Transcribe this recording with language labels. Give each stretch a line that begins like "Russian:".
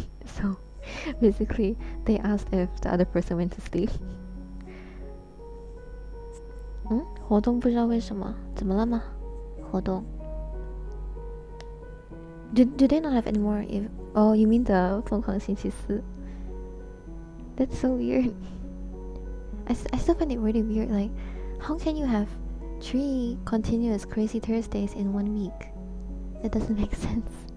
English: So basically they asked if the other person went to sleep.
Chinese: 活动不知道为什么，怎么了吗？
English: 活动 Do they not have any more? Oh, you mean the 疯狂星期四? That's so weird. I still find it really weird. Like, how can you have 3 continuous Crazy Thursdays in 1 week? That doesn't make sense.